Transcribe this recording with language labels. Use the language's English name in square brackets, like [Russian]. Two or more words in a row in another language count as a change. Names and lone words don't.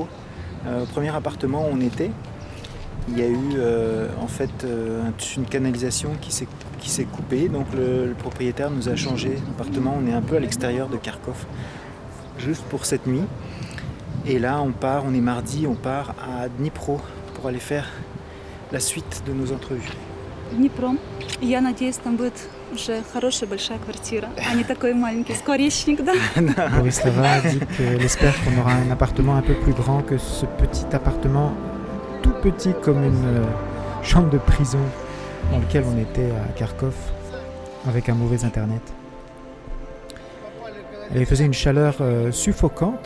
[French] Au premier appartement où on était, il y a eu une canalisation qui s'est coupée. Donc le propriétaire nous a changé d'appartement. On est un peu à l'extérieur de Kharkov, juste pour cette nuit. Et là on est mardi, on part à Dnipro pour aller faire la suite de nos entrevues. [Russian] Днепром. Я надеюсь, там будет уже хорошая большая квартира, а не такой маленький скворечник, да? [French] Borislava dit qu'elle espère qu'on aura un appartement un peu plus grand que ce petit appartement, tout petit comme une chambre de prison dans lequel on était à Kharkov avec un mauvais internet. Il faisait une chaleur suffocante.